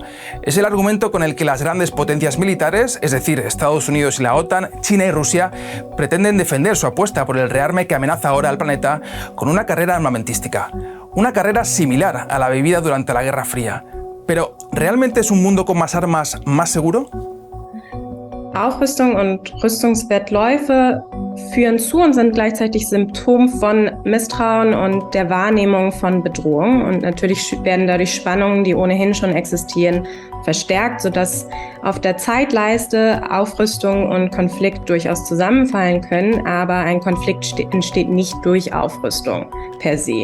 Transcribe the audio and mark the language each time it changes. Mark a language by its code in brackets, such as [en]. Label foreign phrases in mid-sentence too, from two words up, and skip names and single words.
[es] Es el argumento con el que las grandes potencias militares, es decir, Estados Unidos y la OTAN, China y Rusia, pretenden defender su apuesta por el rearme que amenaza ahora al planeta con una carrera armamentística. Una carrera similar a la vivida durante la Guerra Fría. Pero, ¿realmente es un mundo con más armas más seguro? [de] Aufrüstung und Rüstungswettläufe führen zu und sind gleichzeitig Symptom von Misstrauen und der Wahrnehmung von Bedrohung. Und natürlich werden dadurch Spannungen, die ohnehin schon existieren, verstärkt, sodass auf der Zeitleiste Aufrüstung und Konflikt durchaus zusammenfallen können, aber ein Konflikt entsteht nicht durch Aufrüstung per se.